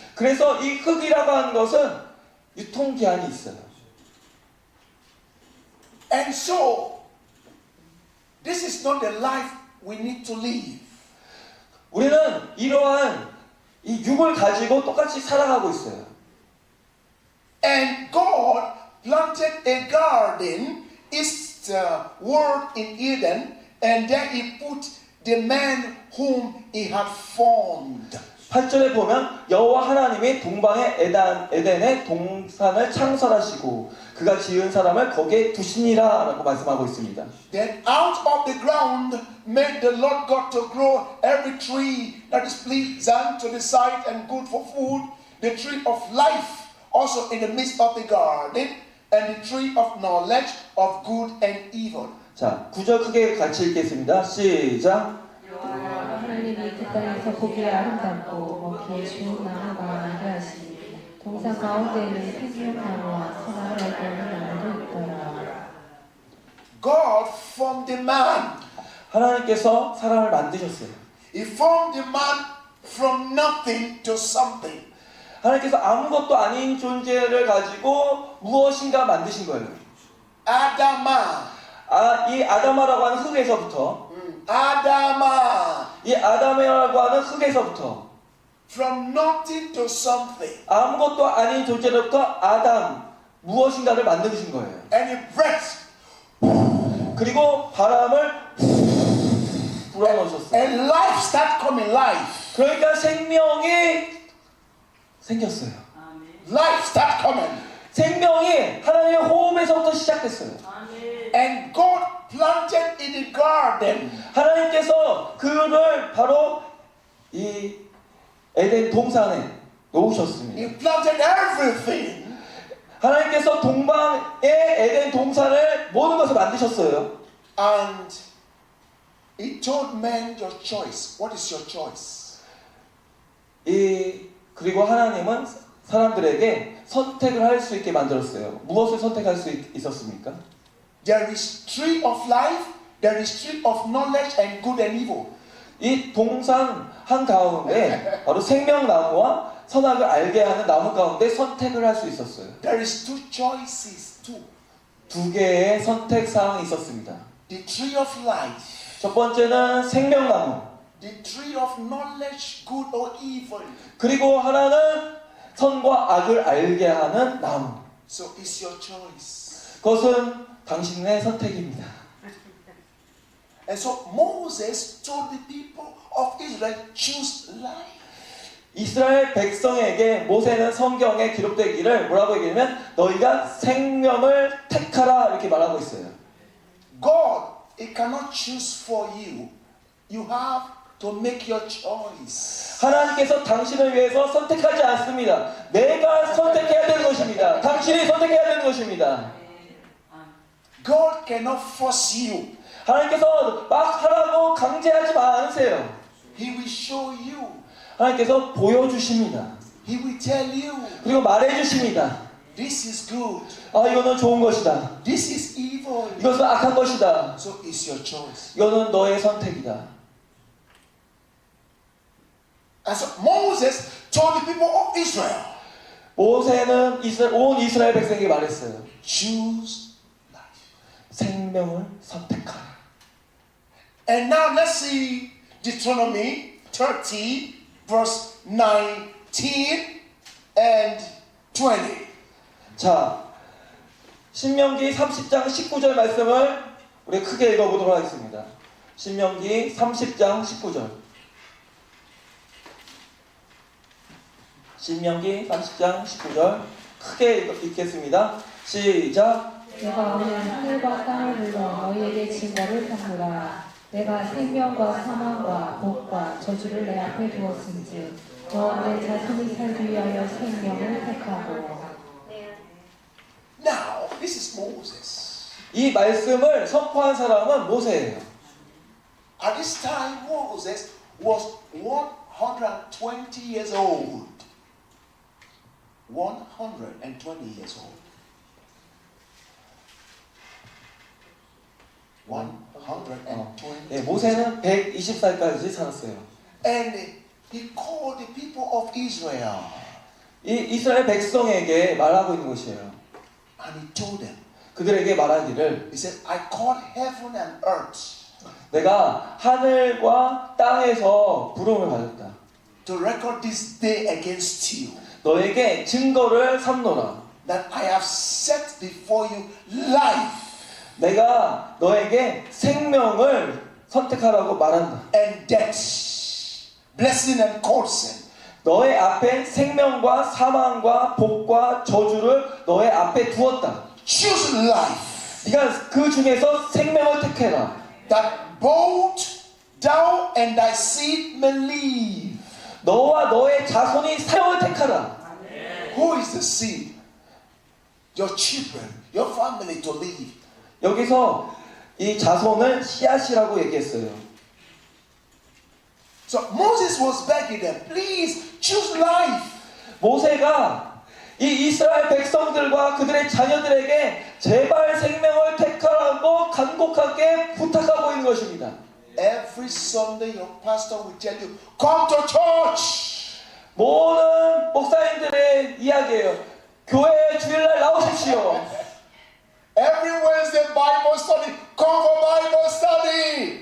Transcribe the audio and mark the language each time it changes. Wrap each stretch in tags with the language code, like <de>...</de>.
<ko>그래서 이 흙이라고 하는 것은 유통기한이 있어요.</ko> <en>And so this is not the life we need to live.</en> <ko>우리는 이러한 이 육을 가지고 똑같이 살아가고 있어요.</ko> <en>And God planted a garden, is the word in Eden, and there He put the man whom He had formed.</en> <ko>8절에 보면 여호와 하나님이 동방의 에덴에 동산을 창설하시고 그가 지은 사람을 거기에 두시니라 라고 말씀하고 있습니다.</ko> <en>Then out of the ground made the Lord God to grow every tree that is pleasant to the sight and good for food, the tree of life also in the midst of the garden, and the tree of knowledge of good and evil.</en> <ko>자, 9절 크게 같이 읽겠습니다. 시작. 하나님이 그 땅에서 보기에 아름답고 먹기에 좋은 나무가 나게 하시니 동산 가운데에는 생명나무와 선악을 알고 있는 나무도 있더라.</ko> <en>God formed the man.</en> <ko>하나님께서 사람을 만드셨어요.</ko> <en>He formed the man from nothing to something.</en> <ko>하나님께서 아무것도 아닌 존재를 가지고 무엇인가 만드신 거예요.</ko> <en>Adama.</en> <ko>이 아다마라고 하는 흙에서부터</ko> <en>Adama.</en> <ko>이 아담이라고 하는 흙에서부터</ko> <en>From nothing to something.</en> <ko>아무것도 아닌 존재로부터 아담 무엇인가를 만드신 거예요.</ko> <en>And he breathed.</en> <ko>그리고 바람을 불어넣으셨어요.</ko> <en>And life start coming, life.</en> <ko>그러니까 생명이 생겼어요. 아멘.</ko> <en>Life start coming.</en> <ko>생명이 하나님의 호흡에서부터 시작됐어요. 아멘.</ko> <en>And God planted in the garden.</en> <ko>하나님께서 그를 바로 이 에덴 동산에 놓으셨습니다.</ko> <en>He planted everything.</en> <ko>하나님께서 동방의 에덴 동산을 모든 것을 만드셨어요.</ko> <en>And he told man your choice. What is your choice?</en> <ko>그리고 하나님은 사람들에게 선택을 할 수 있게 만들었어요. 무엇을 선택할 수 있었습니까?</ko> <en>There is tree of life. There is tree of knowledge and good and evil.</en> <ko>이 동산 한 가운데 바로 생명나무와 선악을 알게 하는 나무 가운데 선택을 할 수 있었어요.</ko> <en>There is two choices too.</en> <ko>두 개의 선택 사항이 있었습니다.</ko> <en>The tree of life.</en> <ko>첫 번째는 생명나무,</ko> <en>The tree of knowledge, good or evil.</en> <ko>그리고 하나는 선과 악을 알게 하는 나무.</ko> <en>So it's your choice.</en> <ko>그것은 당신의 선택입니다.</ko> <en>And so Moses told the people of Israel, choose life.</en> <ko>이스라엘 백성에게 모세는 성경에 기록되기를 뭐라고 얘기하면 너희가 생명을 택하라 이렇게 말하고 있어요.</ko> <en>God, He cannot choose for you. You have to make your choice.</en> <ko>하나님께서 당신을 위해서 선택하지 않습니다. 내가 선택해야 되는 것입니다. 당신이 선택해야 되는 것입니다.</ko> <en>God cannot force you.</en> <ko>하나님께서 막 하라고 강제하지 않으세요.</ko> <en>He will show you.</en> <ko>하나님께서 보여주십니다.</ko> <en>He will tell you.</en> <ko>그리고 말해주십니다.</ko> <en>This is good.</en> <ko>아, 이거는 좋은 것이다.</ko> <en>This is evil.</en> <ko>이것은 악한 것이다.</ko> <en>So it's your choice.</en> <ko>이거는 너의 선택이다.</ko> <en>And so Moses told the people of Israel,</en> <ko>모세는 온 이스라엘 백성에게 말했어요.</ko> <en>choose life.</en> <ko>생명을 선택하라.</ko> <en>And now let's see Deuteronomy 30, verse 19 and 20.</en> <ko>자, 신명기 30장 19절 말씀을 우리 크게 읽어보도록 하겠습니다. 신명기 30장 19절. 신명기 30장 19절 크게 읽겠습니다. 시작. 내가 오늘 하늘과 땅을 불러 너희에게 증거를 삼으라. 내가 생명과 사망과 복과 저주를 내 앞에 두었은즉 너와 내 자손이 살기 위하여 생명을 택하고.</ko> <en>Now, this is Moses.</en> <ko>이 말씀을 선포한 사람은 모세예요.</ko> <en>At this time, Moses was 120 years old. 120 years old. 120.</en> <ko>네, 모세는 120살까지 살았어요.</ko> <en>And he called the people of Israel.</en> <ko>이 이스라엘 백성에게 말하고 있는 것이에요.</ko> <en>And he told them,</en> <ko>그들에게 말하기를</ko> <en>he said, I called heaven and earth</en> <ko>내가 하늘과 땅에서 부름을 받았다.</ko> <en>to record this day against you,</en> <ko>너에게 증거를 삼노라.</ko> <en>that I have set before you life</en> <ko>내가 너에게 생명을 선택하라고 말한다.</ko> <en>and death, blessing and cursing.</en> <ko>너의 앞에 생명과 사망과 복과 저주를 너의 앞에 두었다.</ko> <en>Choose life,</en> <ko>네가 그 중에서 생명을 택해라.</ko> <en>that both thou and thy seed may live.</en> <ko>너와 너의 자손이 생명을 택하라.</ko> <en>Who is the seed? Your children, your family to live.</en> <ko>여기서 이 자손을 씨앗이라고 얘기했어요.</ko> <en>So Moses was begging them, please choose life.</en> <ko>모세가 이 이스라엘 백성들과 그들의 자녀들에게 제발 생명을 택하라고 간곡하게 부탁하고 있는 것입니다.</ko> <en>Every Sunday your pastor will tell you, come to church.</en> <ko>모든 목사님들의 이야기예요. 교회에 주일날 나오십시오.</ko> <en>Every Wednesday Bible study, come for Bible study.</en>